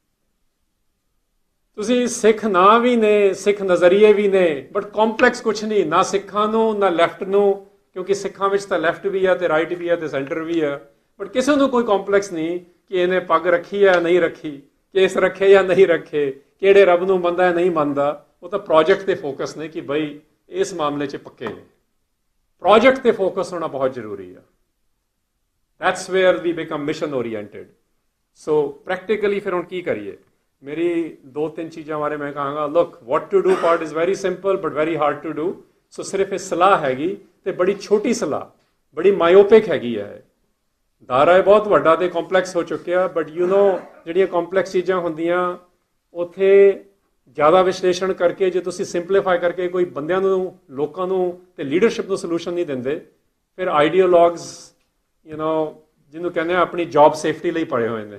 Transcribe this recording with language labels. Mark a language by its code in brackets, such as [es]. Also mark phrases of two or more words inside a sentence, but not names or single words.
[pa] ਤੁਸੀਂ ਸਿੱਖ ਨਾਂ ਵੀ ਨੇ, ਸਿੱਖ ਨਜ਼ਰੀਏ ਵੀ ਨੇ, ਬਟ ਕੰਪਲੈਕਸ ਕੁਛ ਨਹੀਂ, ਨਾ ਸਿੱਖਾਂ ਨੂੰ ਨਾ ਲੈਫਟ ਨੂੰ, ਕਿਉਂਕਿ ਸਿੱਖਾਂ ਵਿੱਚ ਤਾਂ ਲੈਫਟ ਵੀ ਆ ਤੇ ਰਾਈਟ ਵੀ ਆ ਤੇ ਸੈਂਟਰ ਵੀ ਆ। ਬਟ ਕਿਸੇ ਨੂੰ ਕੋਈ ਕੰਪਲੈਕਸ ਨਹੀਂ ਕਿ ਇਹਨੇ ਪੱਗ ਰੱਖੀ ਹੈ ਨਹੀਂ ਰੱਖੀ, ਕੇਸ ਰੱਖੇ ਜਾਂ ਨਹੀਂ ਰੱਖੇ, ਕਿਹੜੇ ਰੱਬ ਨੂੰ ਮੰਨਦਾ ਜਾਂ ਨਹੀਂ ਮੰਨਦਾ। ਉਹ ਤਾਂ ਪ੍ਰੋਜੈਕਟ ਤੇ ਫੋਕਸ ਨੇ ਕਿ ਬਈ ਇਸ ਮਾਮਲੇ 'ਚ ਪੱਕੇ ਨੇ। ਪ੍ਰੋਜੈਕਟ ਤੇ ਫੋਕਸ ਹੋਣਾ ਬਹੁਤ ਜ਼ਰੂਰੀ ਆ। [en] That's where we become mission oriented. So practically [pa] ਫਿਰ ਹੁਣ ਕੀ ਕਰੀਏ? ਮੇਰੀ 2-3 ਚੀਜ਼ਾਂ ਬਾਰੇ ਮੈਂ ਕਹਾਂਗਾ। [en] Look, what to do part is very simple but very hard to do. [pa] So ਸਿਰਫ ਇਹ ਸਲਾਹ ਹੈਗੀ ਤੇ ਬੜੀ ਛੋਟੀ ਸਲਾਹ, ਬੜੀ ਮਾਇਓਪਿਕ ਹੈਗੀ ਹੈ। ਦਾਇਰਾ ਬਹੁਤ ਵੱਡਾ ਤੇ ਕੰਪਲੈਕਸ ਹੋ ਚੁੱਕਿਆ, ਬਟ ਜਿਹੜੀਆਂ ਕੰਪਲੈਕਸ ਚੀਜ਼ਾਂ ਹੁੰਦੀਆਂ ਉੱਥੇ ਜ਼ਿਆਦਾ ਵਿਸ਼ਲੇਸ਼ਣ ਕਰਕੇ ਜੇ ਤੁਸੀਂ ਸਿੰਪਲੀਫਾਈ ਕਰਕੇ ਕੋਈ ਬੰਦਿਆਂ ਨੂੰ, ਲੋਕਾਂ ਨੂੰ ਤੇ ਲੀਡਰਸ਼ਿਪ ਨੂੰ ਸੋਲੂਸ਼ਨ ਨਹੀਂ ਦਿੰਦੇ, ਫਿਰ ਆਈਡੀਓਲੌਗਸ ਜਿਹਨੂੰ ਕਹਿੰਦੇ ਆ ਆਪਣੀ ਜੌਬ ਸੇਫਟੀ ਲਈ ਪੜੇ ਹੋਏ ਨੇ।